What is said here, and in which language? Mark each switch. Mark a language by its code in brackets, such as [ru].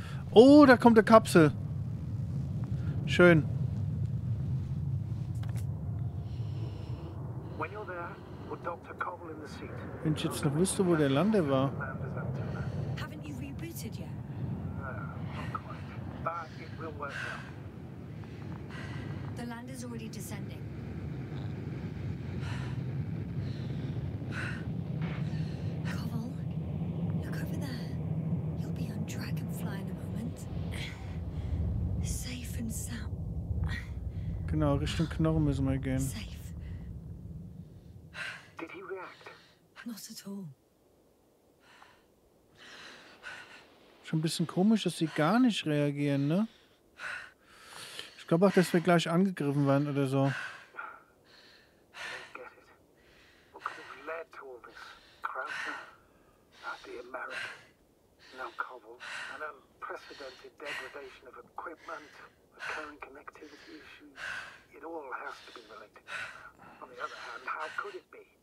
[de] Oh, da kommt eine Kapsel. Schön. [en] When you're there, put Dr. Koval in the seat. [de] Wenn ich jetzt noch wüsste, wo der Lander war. [en] Haven't you rebooted yet? No, not quite. But it will work out. The lander's already descending. Koval, look over there. You'll be on Dragonfly in a moment. Safe and sound. [de] Genau, Richtung Knochen müssen wir gehen. [en] Safe. Did he react? Not at all. [de] Schon ein bisschen komisch, dass sie gar nicht reagieren, ne? Ich glaube auch, dass wir gleich angegriffen werden oder so. [en] I don't get it. What could have led to all this? Krauser? The American. Now Koval. An unprecedented degradation of equipment, recurring connectivity issues. It all has to be related. On the other hand, how could it be?